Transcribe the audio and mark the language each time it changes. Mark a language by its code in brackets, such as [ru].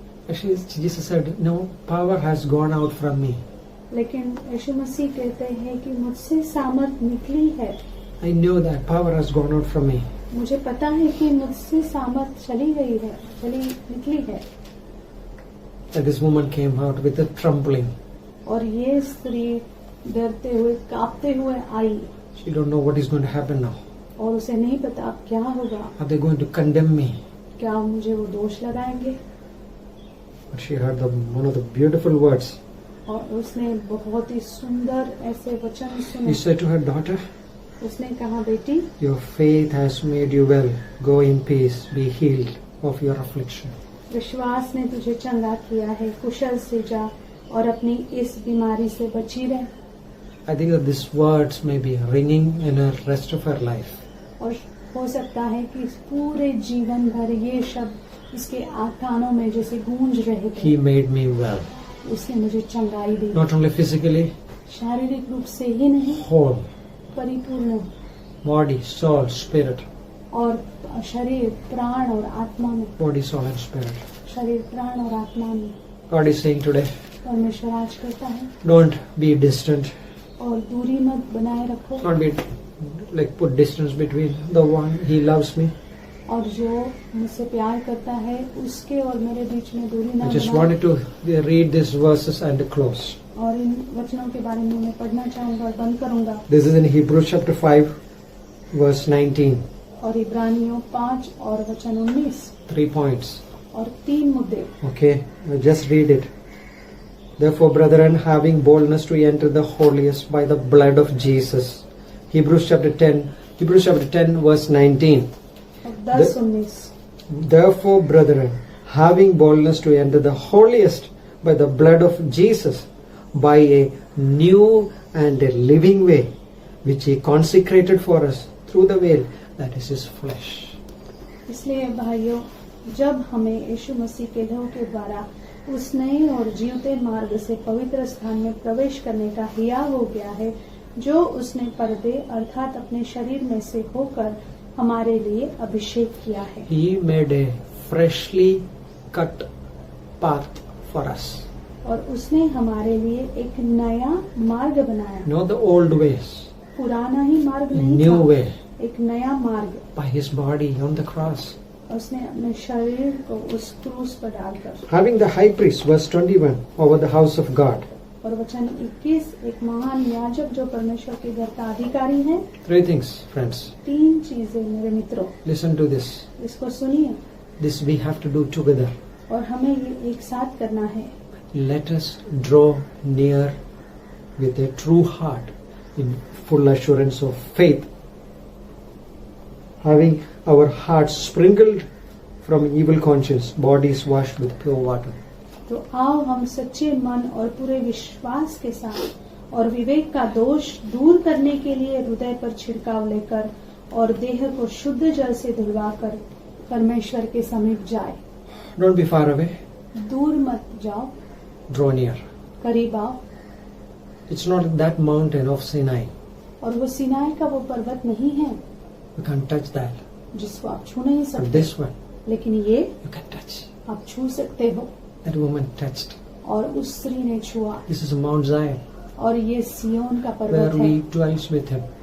[en] Jesus said, no, power has gone out from me. [hi] लेकिन यीशु मसीह कहते हैं कि मुझसे सामर्थ निकली है। [en] I know that power has gone out from me. [hi] मुझे पता है कि मुझसे सामर्थ चली गई है, निकली है। [en] And this woman came out with a trembling. [hi] और ये स्त्री डरते हुए कांपते हुए आई [en] She don't know what is going to happen now. [hi] और उसे नहीं पता अब क्या होगा, [en] Are they going to condemn me? [hi] क्या मुझे वो दोष लगाएंगे? [en] But she heard one of the beautiful words. [hi] और उसने बहुत ही सुंदर ऐसे वचन [en] He [hi] सुने। [en] said to her, daughter, [hi] उसने कहा बेटी [en] your faith has made you well. Go in peace. Be healed of your affliction. [hi] विश्वास ने तुझे चंगा किया है, कुशल से जा और अपनी इस बीमारी से बची रह। [en] I think that these words may be ringing in her rest of her life. [hi] और हो सकता है कि इस पूरे जीवन भर ये शब्द इसके कानों में जैसे गूंज रहे थे। [en] He made me well. [hi] उसने मुझे चंगाई दी, [en] Not only physically, [hi] शारीरिक रूप से ही नहीं, [en] whole. [hi] परिपूर्ण, [en] Body, soul, spirit. [hi] और शरीर, प्राण और आत्मा में, [en] Body, soul and spirit. [hi] शरीर, प्राण और आत्मा में। [en] God is saying today, [hi] परमेश्वर आज कहता है [en] don't be distant. [hi] और दूरी मत बनाए रखो, [en] Not be like put distance between the one he loves me. [hi] और जो मुझसे प्यार करता है उसके और मेरे बीच में दूरी न [en] I just [hi] बनाए। [en] wanted to read these verses and close. [hi] और इन वचनों के बारे में मैं पढ़ना चाहूंगा और बंद करूंगा। [en] This is in Hebrews chapter 5, verse 19. [hi] और इब्रानियों 5 और वचन 19 [en] 3 points. [hi] और 3 मुद्दे। [en] Okay, I'll just read it. Therefore, brethren, having boldness to enter the holiest by the blood of Jesus. Hebrews chapter 10, verse 19. [hi] और 10-19 [en] Therefore, brethren, having boldness to enter the holiest by the blood of Jesus, by a new and a living way which He consecrated for us through the veil, that is His flesh. [hi] इसलिए भाइयों, जब हमें यीशु मसीह के लहू के द्वारा उस नए और जीवते मार्ग से पवित्र स्थान में प्रवेश करने का हिया हो गया है, जो उसने पर्दे अर्थात अपने शरीर में से होकर हमारे लिए अभिषेक किया है। [en] He made a freshly cut path for us. [hi] और उसने हमारे लिए एक नया मार्ग बनाया, [en] Not the old ways, [hi] पुराना ही मार्ग [en] a [hi] नहीं [en] new [hi] था, [en] way [hi] एक नया मार्ग। [en] by His body on the cross. [hi] उसने अपने शरीर को उस क्रूस पर डालकर। [en] Having the high priest, verse 21, over the house of God. [hi] और वचन 21, एक महान याजक जो परमेश्वर के घर का अधिकारी है। [en] 3 things, friends. [hi] 3 चीजें मेरे मित्रों, [en] Listen to this. [hi] इसको सुनिए [en] This we have to do together. [hi] और हमें ये एक साथ करना है। [en] Let us draw near with a true heart in full assurance of faith, having our hearts sprinkled from evil conscience, bodies washed with pure water. [hi] तो आओ हम सच्चे मन और पूरे विश्वास के साथ और विवेक का दोष दूर करने के लिए हृदय पर छिड़काव लेकर और देह को शुद्ध जल से धुलवाकर परमेश्वर के समीप जाए। [en] Don't be far away. [hi] दूर मत जाओ, [en] Draw near. [hi] करीब आओ। [en] It's not that mountain of Sinai. [hi] और वो सिनाई का वो पर्वत नहीं है [en] You can't touch that. [hi] जिसको आप छू नहीं [en] But [hi] सकते, [en] this one, [hi] लेकिन ये [en] you can touch. [hi] आप छू सकते हो। [en] That woman touched. [hi] और उस स्त्री ने छुआ। [en] This is Mount Zion, [hi] और ये सियोन का [en] where [hi] पर्वत है, [en] we dwells with Him,